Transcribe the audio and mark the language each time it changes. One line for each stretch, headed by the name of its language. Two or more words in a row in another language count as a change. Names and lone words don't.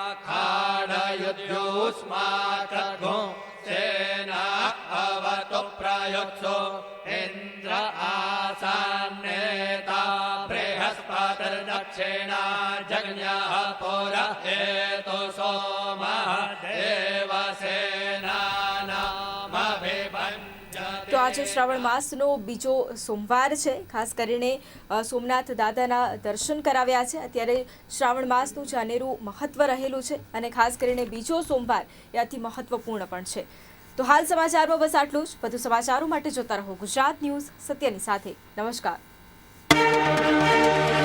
Sanskrit: खाडयुध्योऽस्माकघो सेना अवतु प्रयुत्सो इन्द्र आसान्नेता बृहस्पतिर्दक्षिणा जज्ञः पुरा हेतु सोमः देवसेनानामभिभञ्जते।
Gujarati: તો આજે શ્રાવણ માસનો બીજો સોમવાર છે. ખાસ કરીને સોમનાથ દાદાના દર્શન કરાવ્યા છે. અત્યારે શ્રાવણ માસનું જે અનેરું મહત્વ રહેલું છે અને ખાસ કરીને બીજો સોમવાર એ અતિ મહત્વપૂર્ણ પણ છે. તો હાલ સમાચારમાં બસ આટલું જ. વધુ સમાચારો માટે જોતા રહો ગુજરાત ન્યૂઝ, સત્યની સાથે.